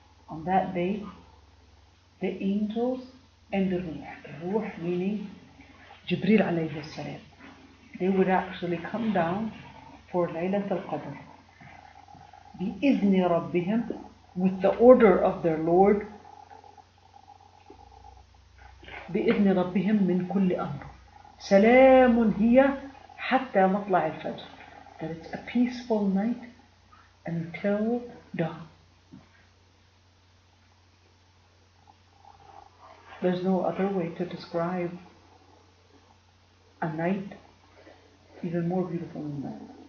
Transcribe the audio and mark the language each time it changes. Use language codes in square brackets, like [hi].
[en] On that day, the angels and the Ruh meaning Jibreel alayhi salam, they would actually come down for Laylat al-Qadr. [ar] بِإِذْنِ رَبِّهِمْ, [en] with the order of their Lord. [ar] بإذن ربهم من كل أمر سلام هي حتى مطلع الفجر. [en] That it's a peaceful night until dawn. There's no other way to describe a night even more beautiful than that.